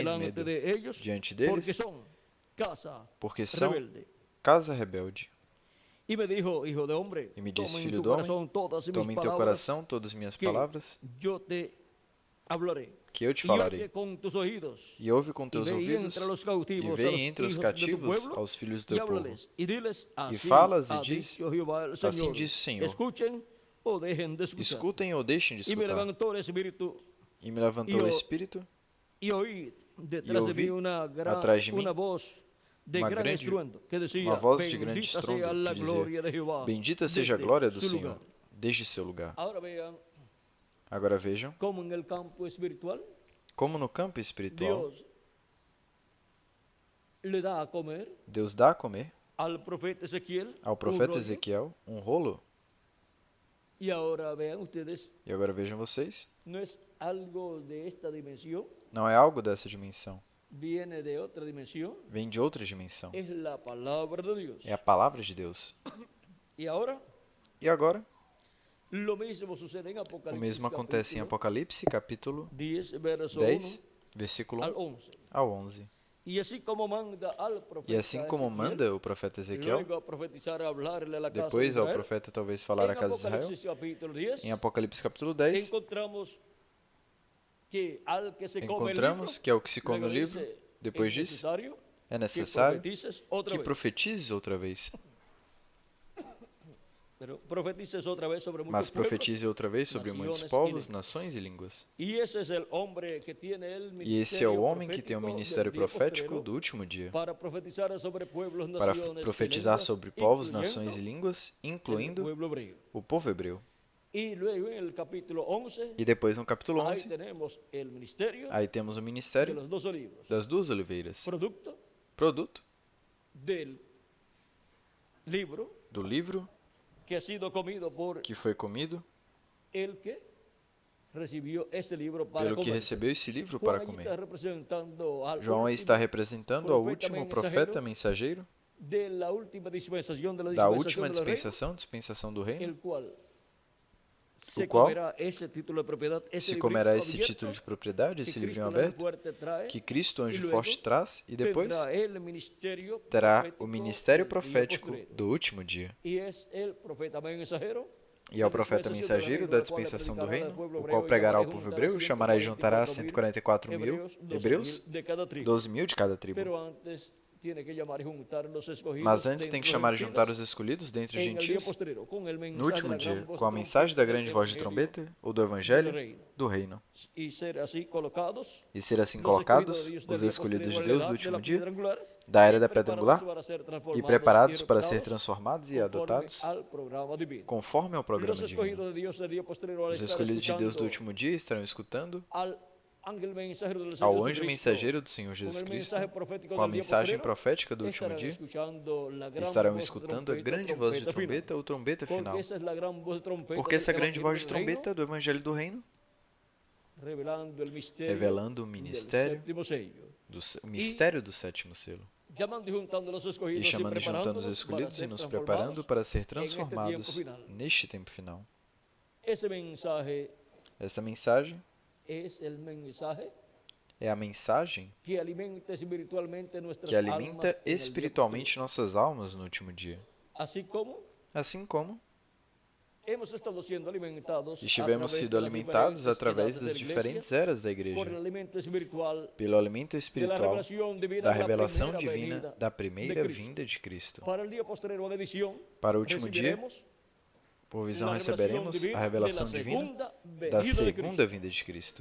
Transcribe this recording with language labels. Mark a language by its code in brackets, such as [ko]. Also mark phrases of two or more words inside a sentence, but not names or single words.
[es] delante [pt] medo [es] de ellos, [pt] diante [es] porque [pt] deles, [es] son casa [pt] porque são rebelde. [es] casa rebelde. Y me dijo, hijo de hombre, [pt] E me [es] toma [pt] disse, [es] en [pt] filho [es] tu [pt] do homem, [es] corazón todas mis [pt] toma em teu [es] palabras [pt] coração todas as minhas [es] que [pt] palavras, [es] yo te hablaré. [pt] que eu te [es] Y [pt] falarei. [es] oye con tus oídos. [pt] E ouve com [es] Y [pt] teus [es] ve y [pt] ouvidos, [es] entra a los [pt] e [es] cautivos, a [pt] vem [es] los [pt] entre os [es] hijos de tu [pt] cativos [es] pueblo, [pt] aos filhos do [es] y [pt] teu povo. [es] háblales, y diles, [pt] E [es] así [pt] falas e [es] ha [pt] diz, [es] dicho Jehová el [pt] assim [es] Señor. [pt] diz o Senhor. [es] Escuchen o dejen de escuchar. [pt] Escutem ou deixem de [es] Y me [pt] escutar. [es] levantó el espíritu [pt] E me levantou E o o- Espírito, [es] y oí detrás de [pt] ouvi [es] mí [pt] atrás de mim [es] una voz de [pt] uma [es] gran [pt] grande- [es] estruendo que decía, [pt] uma voz de grande [es] bendita [pt] estrondo [es] sea la [pt] que [es] gloria de [pt] dizia, [es] Jehová [pt] bendita seja a [es] desde [pt] glória do [es] su [pt] Senhor, [es] lugar. [pt] desde seu lugar. [es] Ahora vean [pt] Agora vejam, [es] cómo en el campo espiritual [pt] como no campo espiritual, [es] Dios le da a comer [pt] Deus dá a comer [es] al profeta Ezequiel [pt] ao [es] un [pt] profeta [es] rollo. [pt] Ezequiel um rolo. [es] Y ahora vean ustedes, [pt] E agora vejam vocês, [es] no es algo de esta dimensión, [pt] não é algo dessa dimensão, [es] viene de otra dimensión, [pt] vem de outra dimensão. [es] es la palabra de Dios. [pt] É a palavra de Deus. [es] Y ahora [pt] E agora, [es] lo mismo sucede en [pt] o [es] Apocalipsis [pt] mesmo acontece em [es] capítulo [pt] Apocalipse, capítulo [es] 10, verso [pt] 10, [es] 1 [pt] versículo [es] al [pt] 1 [es] 11. [pt] ao 11. [es] Y así como manda al profeta [pt] E assim como [es] Ezequiel, [pt] manda o profeta Ezequiel, [es] luego a profetizar, a hablarle a la casa de [pt] depois ao [es] Israel, [pt] profeta talvez falar à [es] en [pt] casa de Israel, [es] Apocalipsis capítulo 10, [pt] em Apocalipse capítulo 10, [es] encontramos que al que se come el [pt] encontramos [es] libro, [pt] que ao que se come o [es] luego [pt] livro, [es] dice, [pt] depois [es] es [pt] diz, [es] necesario [pt] é [es] que [pt] necessário [es] profetices otra [pt] que [es] vez. [pt] profetizes outra vez. [es] Pero profetices otra vez sobre muchos [pt] Mas [es] pueblos. [pt] profetize outra vez sobre muitos [es] naciones y [pt] povos, [es] lenguas. [pt] nações e línguas. [es] Y ese es el hombre que tiene el [pt] E esse é o [es] ministerio [pt] homem que tem o [es] profético [pt] ministério [es] del día [pt] profético [es] postrero [pt] do último dia, [es] para profetizar sobre pueblos, [pt] para [es] naciones y [pt] profetizar [es] lenguas, [pt] sobre povos, [es] incluyendo [pt] nações e línguas, [es] el [pt] incluindo [es] pueblo hebreo. [pt] o povo hebreu. [es] Y luego en el capítulo 11, [pt] E depois no capítulo [es] ahí [pt] 11, [es] tenemos el ministerio [pt] aí temos o [es] de [pt] ministério [es] los dos olivos, [pt] das duas oliveiras, [es] producto [pt] produto [es] del libro [pt] do livro [es] que ha sido comido por [pt] que foi comido, [es] el que recibió ese libro para [pt] pelo que [es] comer. [pt] recebeu esse livro [es] Juan [pt] para [es] ahí está [pt] comer. [es] representando al [pt] João aí [es] último [pt] está representando ao [es] profeta [pt] último mensageiro profeta mensageiro [es] de la última dispensación de la [pt] da [es] dispensación [pt] última [es] de los reyes, [pt] dispensação do reino, [es] el cual se [pt] qual [es] comerá ese título de propiedad, ese [pt] se [es] librito [pt] comerá esse [es] abierto [pt] título de propriedade, [es] que [pt] esse [es] Cristo, [pt] livrinho [es] el ángel [pt] aberto, [es] fuerte, trae, [pt] que Cristo, [es] y [pt] anjo [es] luego [pt] forte, traz, e depois [es] tendrá el ministerio [pt] terá [es] profético [pt] o ministério [es] del día [pt] profético [es] postrero. [pt] do último dia. [es] Y es el profeta mensajero [pt] E ao profeta mensageiro da dispensação do reino, o qual pregará ao povo hebreu e chamará e juntará 144 mil hebreus, 12 mil de cada tribo. [es] Pero antes tiene que llamar y juntar los escogidos [pt] Mas antes tem que [es] dentro [pt] chamar e [es] del [pt] juntar [es] Pidas [pt] os escolhidos dentre os [es] en el día [pt] gentios [es] postrero, con el mensaje [pt] no último [es] de la [pt] dia, [es] gran voz [pt] com a [es] de [pt] mensagem da [es] trompeta [pt] grande [es] del [pt] voz de [es] evangelio, [pt] trombeta ou do evangelho do reino. [es] y ser así colocados [pt] E ser assim [es] los [pt] colocados [es] escogidos [pt] os [es] de Dios [pt] escolhidos de [es] del [pt] Deus [es] día [pt] do [es] postrero [pt] último [es] de la [pt] dia, [es] piedra angular, [pt] da era [es] y [pt] da pedra angular, [es] para ser [pt] e [es] transformados [pt] preparados para ser [es] adoptados [pt] transformados e [es] conforme [pt] adotados [es] al programa divino. [pt] conforme ao programa [es] Los [pt] divino. [es] escogidos de Dios del día postrero, al [pt] Os [es] estar [pt] escolhidos de Deus do [es] escuchando [pt] último dia estarão escutando [es] al ángel mensajero del Señor [pt] ao anjo [es] Jesucristo, [pt] mensageiro do Senhor [es] con [pt] Jesus [es] el [pt] Cristo, [es] mensaje profético [pt] com a [es] del día [pt] mensagem [es] postrero, [pt] profética do último [es] estarán [pt] dia, [es] escuchando la gran [pt] estarão [es] voz de [pt] escutando a [es] trompeta, [pt] grande voz de [es] trompeta final. [pt] trombeta ou trombeta final. [es] Porque esa es la gran voz de trompeta [pt] Porque essa [es] del [pt] grande [es] evangelio [pt] voz de [es] del reino, [pt] trombeta do evangelho do reino, [es] revelando el misterio [pt] revelando o [es] del [pt] ministério [es] séptimo sello, [pt] o mistério do sétimo selo. [es] llamando y juntando los [pt] E [es] escogidos [pt] chamando e juntando os [es] preparándonos [pt] escolhidos [es] para [pt] e nos [es] ser [pt] preparando para ser [es] transformados [pt] transformados [es] en este tiempo final. [pt] neste tempo final. [es] Ese mensaje [pt] Essa mensagem [es] es el mensaje [pt] é a mensagem [es] que alimenta espiritualmente nuestras [pt] que [es] almas [pt] alimenta [es] en el día [pt] espiritualmente nossas almas no último dia. [es] postrero. Así como [pt] Assim como estivemos sido alimentados através das diferentes eras da igreja, pelo alimento espiritual da revelação divina da primeira vinda de Cristo. Para o último dia, por visão receberemos a revelação divina da segunda vinda de Cristo.